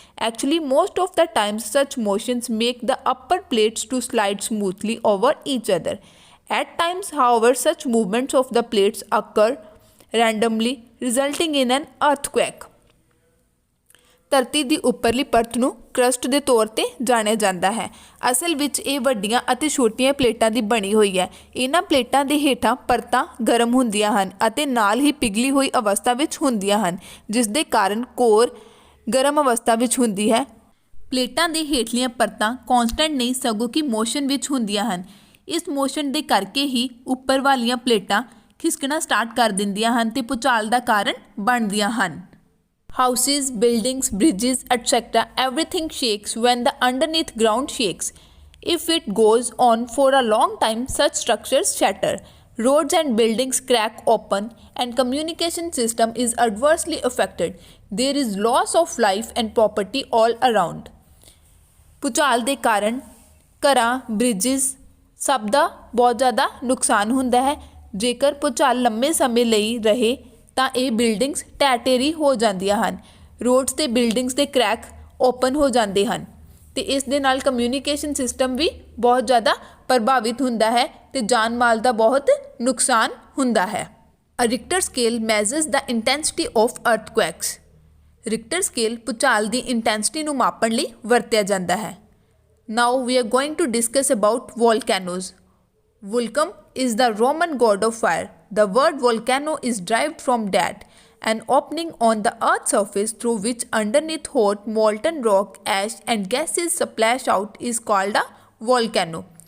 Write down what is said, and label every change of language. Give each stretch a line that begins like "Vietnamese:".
English: Actually, most of the times such motions make the upper plates to slide smoothly over each other. At times, however, such movements of the plates occur randomly resulting in an earthquake.
Punjabi: ਧਰਤੀ ਦੀ ਉੱਪਰਲੀ ਪਰਤ ਨੂੰ crust ਦੇ ਤੌਰ 'ਤੇ ਜਾਣਿਆ ਜਾਂਦਾ ਹੈ। ਅਸਲ ਵਿੱਚ ਇਹ ਵੱਡੀਆਂ ਅਤੇ ਛੋਟੀਆਂ ਪਲੇਟਾਂ ਦੀ ਬਣੀ ਹੋਈ ਹੈ। ਇਹਨਾਂ ਪਲੇਟਾਂ ਦੇ ਹੇਠਾਂ ਪਰਤਾਂ ਗਰਮ ਹੁੰਦੀਆਂ ਹਨ ਅਤੇ ਨਾਲ ਹੀ ਪਿਘਲੀ ਹੋਈ ਅਵਸਥਾ ਵਿੱਚ ਹੁੰਦੀਆਂ ਹਨ ਜਿਸ ਦੇ ਕਾਰਨ ਕੋਰ ਗਰਮ ਅਵਸਥਾ ਵਿੱਚ ਹੁੰਦੀ ਹੈ। ਪਲੇਟਾਂ ਦੇ ਹੇਠਲੀਆਂ ਪਰਤਾਂ ਕੌਂਸਟੈਂਟ ਨਹੀਂ ਸਗੋਂ ਕਿ ਮੋਸ਼ਨ ਵਿੱਚ ਹੁੰਦੀਆਂ ਹਨ। ਇਸ ਮੋਸ਼ਨ ਦੇ ਕਰਕੇ ਹੀ ਉੱਪਰ ਵਾਲੀਆਂ ਪਲੇਟਾਂ ਖਿਸਕਣਾ ਸਟਾਰਟ ਕਰ ਦਿੰਦੀਆਂ ਹਨ ਤੇ ਭੂਚਾਲ ਦਾ ਕਾਰਨ ਬਣਦੀਆਂ ਹਨ।
English: Houses, buildings, bridges, etc. everything shakes when the underneath ground shakes. If it goes on for a long time, such structures shatter. Roads and buildings crack open and communication system is adversely affected. There is loss of life and property all around.
Punjabi: ਭੂਚਾਲ ਦੇ ਕਾਰਨ ਘਰਾਂ, bridges ਸਭ ਦਾ ਬਹੁਤ ਜ਼ਿਆਦਾ ਨੁਕਸਾਨ ਹੁੰਦਾ ਹੈ। ਜੇਕਰ ਭੂਚਾਲ ਲੰਮੇ ਸਮੇਂ ਲਈ ਰਹੇ ਤਾਂ ਇਹ ਬਿਲਡਿੰਗਸ ਢਹਿ ਢੇਰੀ ਹੋ ਜਾਂਦੀਆਂ ਹਨ। ਰੋਡਸ ਤੇ ਬਿਲਡਿੰਗਸ ਦੇ ਕਰੈਕ ਓਪਨ ਹੋ ਜਾਂਦੇ ਹਨ ਤੇ ਇਸ ਦੇ ਨਾਲ ਕਮਿਊਨੀਕੇਸ਼ਨ ਸਿਸਟਮ ਵੀ ਬਹੁਤ ਜ਼ਿਆਦਾ ਪ੍ਰਭਾਵਿਤ ਹੁੰਦਾ ਹੈ ਤੇ ਜਾਨ ਮਾਲ ਦਾ ਬਹੁਤ ਨੁਕਸਾਨ ਹੁੰਦਾ ਹੈ।
English: A Richter scale measures the intensity of earthquakes.
Punjabi: Richter scale ਭੂਚਾਲ ਦੀ ਇੰਟੈਂਸਿਟੀ ਨੂੰ ਮਾਪਣ ਲਈ ਵਰਤਿਆ ਜਾਂਦਾ ਹੈ।
English: Now we are going to discuss about volcanoes. Vulcan is the Roman god of fire. The word volcano is derived from that an opening on the Earth's surface through which underneath hot molten rock, ash and gases splash out is called a volcano.